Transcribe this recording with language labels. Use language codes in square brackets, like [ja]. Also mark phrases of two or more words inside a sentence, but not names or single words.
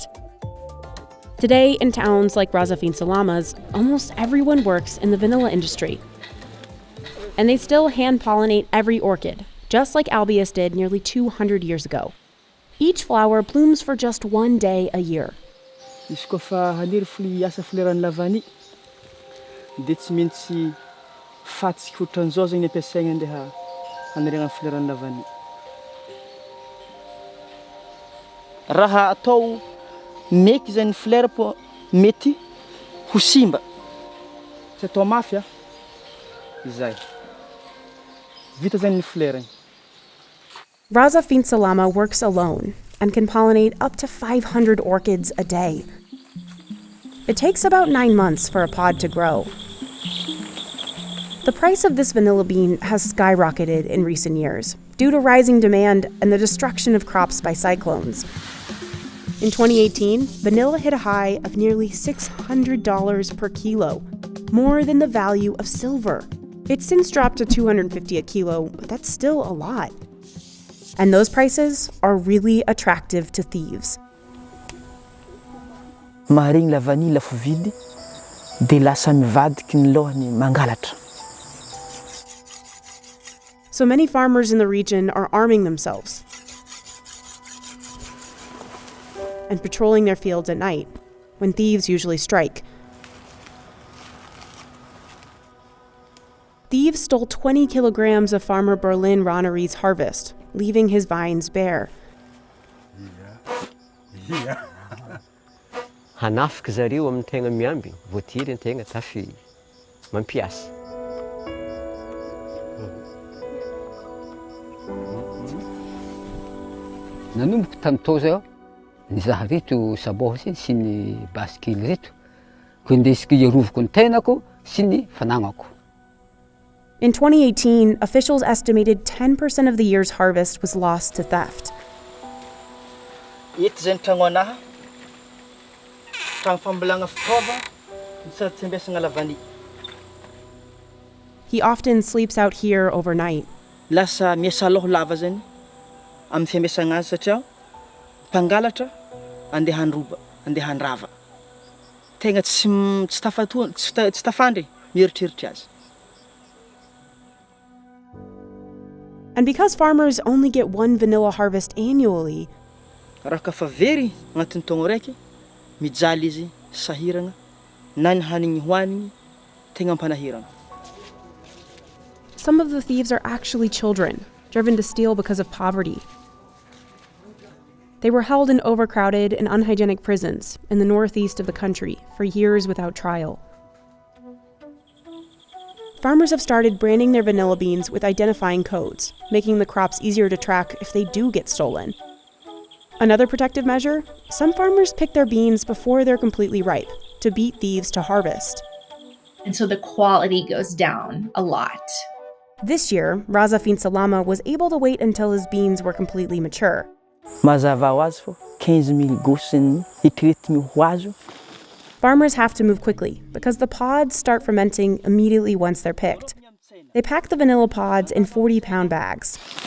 [en] Today, in towns like Raza Finsalama's, almost everyone works in the vanilla industry. And they still hand-pollinate every orchid, just like Albius did nearly 200 years ago. Each flower blooms for just one day a year. [mg] Izy kofa haniry asa fleran'ny lavany dia tsy maintsy fatsika ohatran'izao zany ny ampiasaigna andeha haniriagna fleran'ny lavany. Raha atao meky zany flera po mety ho simba. Tsy atao mafy izay. Vita zany ny flera. [en] Raza Finsalama works alone and can pollinate up to 500 orchids a day. It takes about 9 months for a pod to grow. The price of this vanilla bean has skyrocketed in recent years due to rising demand and the destruction of crops by cyclones. In 2018, vanilla hit a high of nearly $600 per kilo, more than the value of silver. It's since dropped to $250 a kilo, but that's still a lot. And those prices are really attractive to thieves. [mg] Maharegny [fr] la vanille [mg] lafo vidy dia lasa mivadiky ny lohany mangalatra. [en] So many farmers in the region are arming themselves and patrolling their fields at night, when thieves usually strike. Thieves stole 20 kilograms of farmer Berlin Ronnery's harvest, leaving his vines bare. [mg] Hanafika zareo amin'ny tegna miamby, voatiry ny tegna tafy mampiasa. Nanomboka tamin'tao zao, nizaha reto saboha sy ny baskily reto, ko indesiko iarovako ny tenako sy ny fanagnako. [en] In 2018, officials estimated 10% of the year's harvest was lost to theft. [mg] Eto zay ny tragno anaha, tragno fambolagna fitaova, sady tsy ampiasagna lavany. [en] He often sleeps out here overnight. [mg] Lasa miasa loha lava zany amin'ny fiambiasagna azy satria mpangalatra andeha handroba, andeha handrava. Tegna tsy tafandry mieritreritra azy. [en] And because farmers only get one vanilla harvest annually, [mg] raha ka fa very agnatin'ny taogno raiky, mijaly izy sahiragna, na ny hanigny hoanigny tegna ampanahiragna. [en] some of the thieves are actually children, driven to steal because of poverty. They were held in overcrowded and unhygienic prisons in the northeast of the country for years without trial. Farmers have started branding their vanilla beans with identifying codes, making the crops easier to track if they do get stolen. Another protective measure? Some farmers pick their beans before they're completely ripe to beat thieves to harvest. And so the quality goes down a lot. This year, Raza Finsalama was able to wait until his beans were completely mature. [mg] Mazava ho azy fô 15,000 gosiny hitretiny ho azo. [en] Farmers have to move quickly because the pods start fermenting immediately once they're picked. They pack the vanilla pods in 40-pound bags.